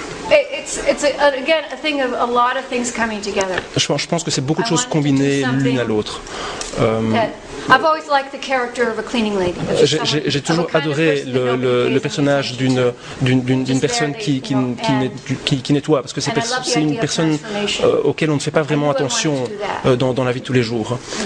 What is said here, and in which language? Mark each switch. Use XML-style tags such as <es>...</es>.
<en>It's again a thing of a lot of things coming together.</en> <fr>Je pense que c'est beaucoup de choses combinées l'une à l'autre.</fr> <en>I've always liked the character of a cleaning lady.</en> <fr>J'ai toujours adoré le personnage d'une personne qui nettoie, parce que c'est une personne auquel on ne fait pas vraiment attention dans la vie de tous les jours.</fr>